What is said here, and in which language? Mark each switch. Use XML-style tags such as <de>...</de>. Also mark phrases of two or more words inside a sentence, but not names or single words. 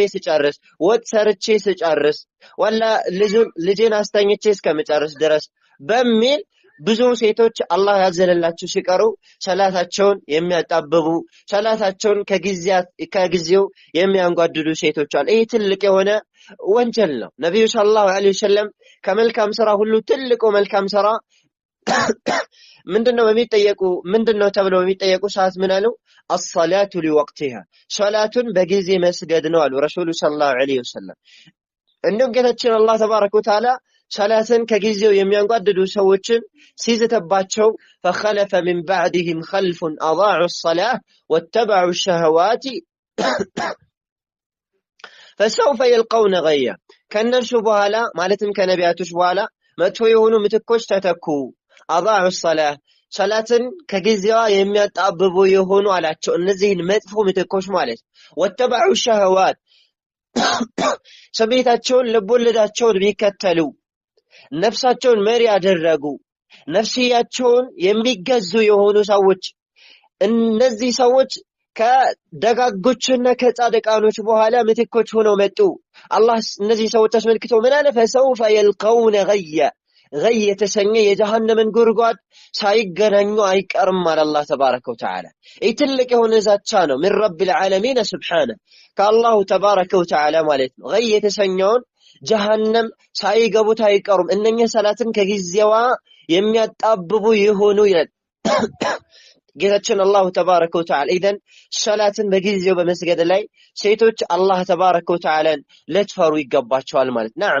<am>ስጨርስ፣ ወጥ ሰርቼ ስጨርስ፣ ወላ ልጄን አስተኝቼ እስከምጨርስ ድረስ በሚል ብዙ ሴቶች አላህ ያዘነላቸው ሲቀሩ ሶላታቸውን የሚያጣብቡ ሶላታቸውን ከጊዜው የሚያንጓድዱ ሴቶች አሉ። ይሄ ትልቅ የሆነ ወንጀል ነው። ነብዩ</am> <ar>صلى الله عليه وسلم</ar> <am>ከመልካም ሥራ ሁሉ ትልቁ መልካም ሥራ ምንድነው ተብለው የሚጠየቁ ሰዓት ምን አሉ?</am> <ar>الصلاة لوقتها</ar> <am>ሶላቱን በጊዜ መስገድ ነው አሉ ረሱሉ</am> <ar>صلى الله عليه وسلم።</ar> <am>እንደውም ጌታችን</am> <ar>الله تبارك وتعالى</ar> <am>ሶላትን ከጊዜው የሚያንጓድዱ ሰዎችን ሲዝተባቸው</am> <ar>فخلف من بعدهم خلف أضاعوا الصلاة واتبعوا الشهوات فسوف يلقون غيا</ar> <am>ከነሱ በኋላ ማለትም ከነቢያቶች በኋላ መጥፎ የሆኑ ምትኮች ተተኩ።</am> <ar>أضاعوا الصلاة</ar> <am>ሶላትን ከጊዜዋ የሚያጣብቡ የሆኑ አላቸው። እነዚህን መጥፎ ምትኮች ማለት</am> <ar>واتبعوا الشهوات</ar> <am>ስሜታቸውን ልቦለዳቸውን ቢከተሉ ነፍሳቸውን መሪ ያደረጉ ነፍስያቸውን የሚገዙ የሆኑ ሰዎች እነዚህ ሰዎች ከደጋጎችና ከጻድቃኖች በኋላ ምትኮች ሆነው መጡ። አላህ እነዚህ ሰዎች አስመልክቶ ምን አለ?</am> <ar>فسوف يلقون غيا غي</ar> <am>የተሰኘ የጀሃነምን ጉድጓድ ሳይገናኙ አይቀርም አለ</am> <ar>الله تبارك وتعالى።</ar> <am>ይህ ትልቅ የሆነ ዛቻ ነው።</am> <ar>من رب العالمين سبحانه</ar> <am>ከአላሁ</am> <ar>تبارك وتعالى</ar> <am>ማለት ነው። غي የተሰኘውን ጀሃነም ሳይገቡት አይቀሩም እነኛ ሰላትን ከጊዜዋ የሚያጣብቡ ይሆኑ ይላል ጌታችን</am> <ar>الله تبارك وتعالى።</ar> <am>ኢዘን ሶላትን በጊዜው በመስገድ ላይ ሴቶች</am> <ar>الله تبارك وتعالى</ar> <am>ለትፈሩ ይገባቸዋል ማለት ነዓም።</am>